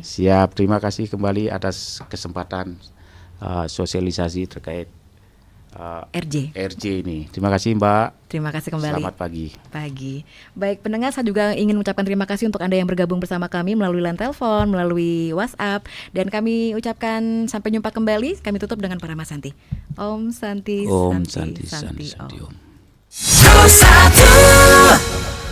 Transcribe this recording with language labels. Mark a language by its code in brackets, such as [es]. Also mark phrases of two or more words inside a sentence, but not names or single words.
[id] Siap, terima kasih kembali atas kesempatan sosialisasi terkait RJ ini. Terima kasih Mbak. Terima kasih kembali. Selamat pagi. Baik pendengar, saya juga ingin mengucapkan terima kasih untuk Anda yang bergabung bersama kami melalui line telepon, melalui WhatsApp. Dan kami ucapkan sampai jumpa kembali. Kami tutup dengan Parama Santi. [sa] ॐ शान्तिः, Om Santi, शान्तिः, शान्तिः, Om. Om. Go 1